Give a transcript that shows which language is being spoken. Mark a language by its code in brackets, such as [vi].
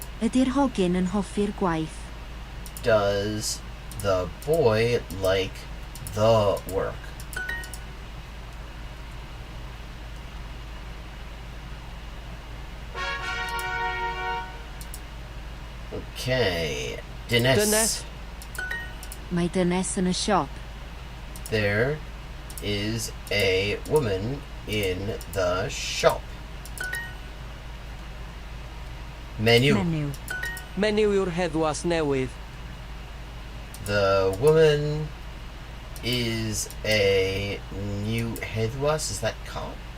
[cy] Ydy'r hogyn yn hoffi'r gwaith? [en] Does the boy like the work? [cy] Okay. Dynes. Dynes. Mae dynes yn y siop. [en] There is a woman in the shop. [cy] Menu. Menyw. Menyw yw'r heddwas newydd. [en] The woman is a new headwas. Is that cop?